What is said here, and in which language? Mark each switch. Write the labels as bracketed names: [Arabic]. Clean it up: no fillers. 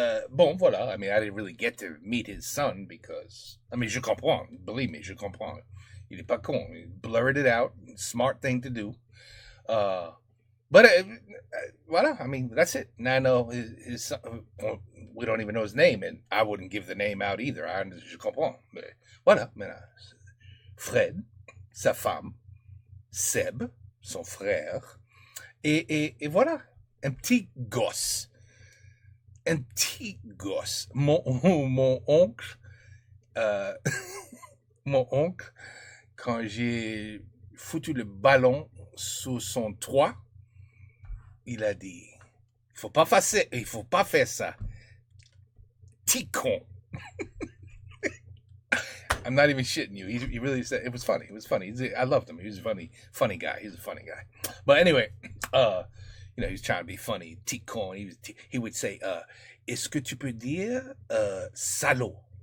[French] Bon, voilà. [English] I mean, I didn't really get to meet his son because, I mean, [French] je comprends. [English] Believe me, [French] je comprends. Il est pas con. [English] He blurred it out. Smart thing to do. But, voilà. I mean, that's it. Now I know his son. We don't even know his name, and I wouldn't give the name out either. [French] Je comprends. Mais voilà. Maintenant, Fred, sa femme, Seb, son frère, et voilà. Un petit gosse. Un petit gosse. Mon oncle, mon oncle, quand j'ai foutu le ballon sous son toit, il a dit, il faut pas faire ça. Petit con. [English] I'm not even shitting you. He really said it was funny. It was funny. I loved him. He was a funny guy. He's a funny guy. But anyway, you know, he was trying to be funny. [French] Petit con. [English] He would say, [French] est-ce que tu peux dire salaud?